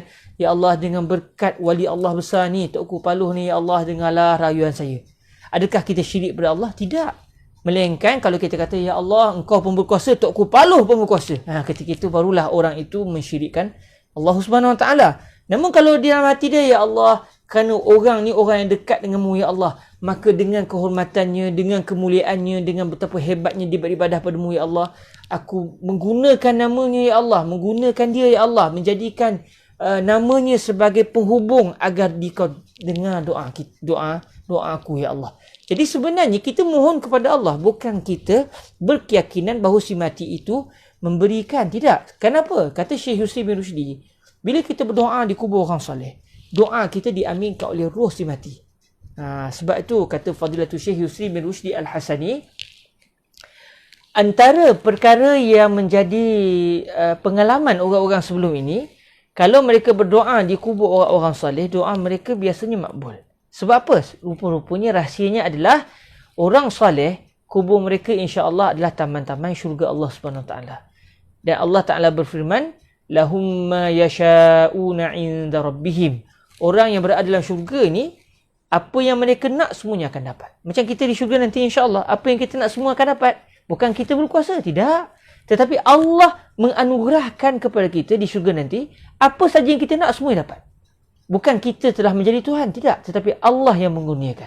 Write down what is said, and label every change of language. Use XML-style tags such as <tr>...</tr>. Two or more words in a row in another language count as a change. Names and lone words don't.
<ar>يا الله,</ar> <ms>dengan berkat wali Allah besar ni, Tok Kupaloh ni,</ms> <ar>يا الله,</ar> <ms>dengarlah rayuan saya. Adakah kita syirik pada Allah? Tidak. Melainkan kalau kita kata,</ms> <ar>يا الله,</ar> <ms>engkau pun berkuasa, Tok Kupaloh pun berkuasa. Ketika itu barulah orang itu mensyirikkan</ms> <ar>الله سبحانه وتعالى.</ar> <ms>Namun kalau di dalam hati dia,</ms> <ar>يا الله,</ar> <ms>kerana orang ni orang yang dekat denganmu,</ms> <ar>يا الله,</ar> <ms>maka dengan kehormatannya, dengan kemuliaannya, dengan betapa hebatnya dia beribadah padamu,</ms> <ar>يا الله,</ar> <ms>aku menggunakan namanya,</ms> <ar>يا الله,</ar> <ms>menggunakan dia,</ms> <ar>يا الله,</ar> <ms>menjadikan namanya sebagai penghubung agar dikau dengar doa aku,</ms> <ar>يا الله.</ar> <ms>Jadi sebenarnya kita mohon kepada Allah, bukan kita berkeyakinan bahawa si mati itu memberikan. Tidak. Kenapa? Kata Syekh Yusri bin Rushdi, bila kita berdoa di kubur orang soleh, doa kita diaminkan oleh roh si mati. Sebab itu kata Fadilatul Syekh Yusri bin Rushdi Al-Hasani, antara perkara yang menjadi pengalaman orang-orang sebelum ini, kalau mereka berdoa di kubur orang-orang soleh, doa mereka biasanya makbul. Sebab apa? Rupa-rupanya rahsianya adalah orang soleh, kubur mereka insya-Allah adalah taman-taman syurga</ms> <ar>الله سبحانه وتعالى.</ar> <ms>Dan</ms> <ar>الله تعالى</ar> <ms>berfirman,</ms> <ar>لهم ما يشاءون عند ربهم.</ar> <ms>Orang yang berada dalam syurga ni, apa yang mereka nak semuanya akan dapat. Macam kita di syurga nanti insya-Allah, apa yang kita nak semua akan dapat. Bukan kita berkuasa, tidak. Tetapi Allah menganugerahkan kepada kita di syurga nanti, apa saja yang kita nak semua dapat. Bukan kita telah menjadi Tuhan, tidak. Tetapi Allah yang mengurniakan.</ms>